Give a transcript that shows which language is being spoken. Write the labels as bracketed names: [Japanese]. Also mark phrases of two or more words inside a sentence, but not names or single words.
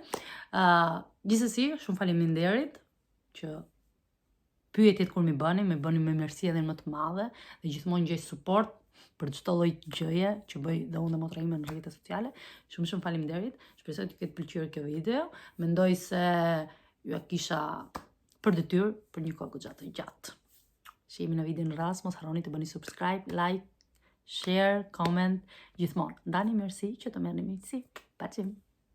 [Albanian] Gjithsesi, shumë faleminderit që pyetjet kur më bëni me mirësi edhe më të madhe dhe gjithmonë gjej suport për çdo lloj gjëje që bëj dhe unë dhe motra ime në rrjetet sociale. Shumë faleminderit. Shpresoj të ketë pëlqyer kjo video. Mendoj se ju kisha për detyrë për një kohë goxha gjatë. Shihemi në videon rast, mos harroni të bëni [English] subscribe, like, share, comment, [Albanian] gjithmonë. Ndani mirësi që të merrni mirësi. Paqim.